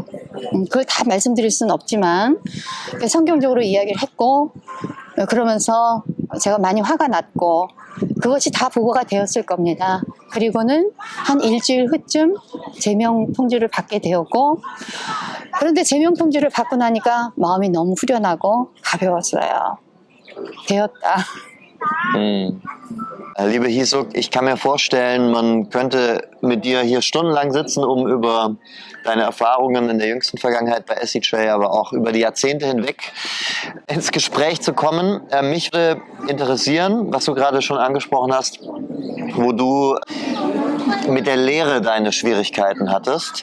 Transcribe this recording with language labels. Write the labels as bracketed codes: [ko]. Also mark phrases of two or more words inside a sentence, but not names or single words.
[ko] 그걸 다 말씀드릴 수는 없지만 성경적으로 이야기를 했고, 그러면서 제가 많이 화가 났고 그것이 다 보고가 되었을 겁니다. 그리고는 한 일주일 후쯤 제명 통지를 받게 되었고, 그런데 제명 통지를 받고 나니까 마음이 너무 후련하고 가벼웠어요. 되었다. [de] Liebe Hisuk, ich kann mir vorstellen, man könnte mit dir hier stundenlang sitzen, um über deine Erfahrungen in der jüngsten Vergangenheit bei SCJ, aber auch über die Jahrzehnte hinweg ins Gespräch zu kommen. Mich würde interessieren, was du gerade schon angesprochen hast, wo du mit der Lehre deine Schwierigkeiten hattest.